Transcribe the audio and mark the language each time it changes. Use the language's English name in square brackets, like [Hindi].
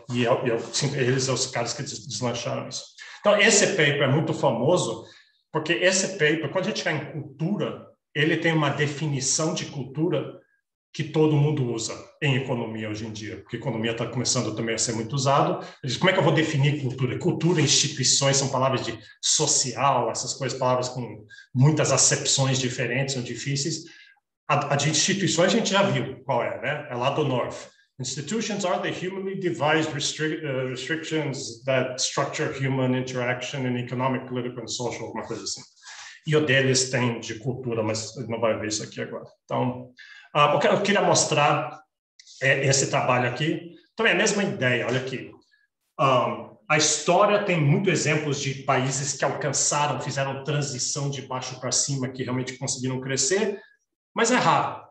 [Portuguese] E eles são os caras que deslancharam isso. Então, esse paper é muito famoso, porque esse paper, quando a gente está em cultura, ele tem uma definição de cultura que todo mundo usa em economia hoje em dia, porque economia está começando também a ser muito usado. Como é que eu vou definir cultura? Cultura, instituições, são palavras de social, essas coisas, palavras com muitas acepções diferentes, são difíceis. A de instituições a gente já viu qual é, né? É lá do North. [English] Institutions are the humanly devised restrictions that structure human interaction in economic, political and social, [Portuguese] uma coisa assim. E o deles tem de cultura, mas não vai ver isso aqui agora. Então, o que eu queria mostrar é esse trabalho aqui. Também é a mesma ideia, olha aqui. A história tem muitos exemplos de países que alcançaram, fizeram transição de baixo para cima, que realmente conseguiram crescer, mas é raro.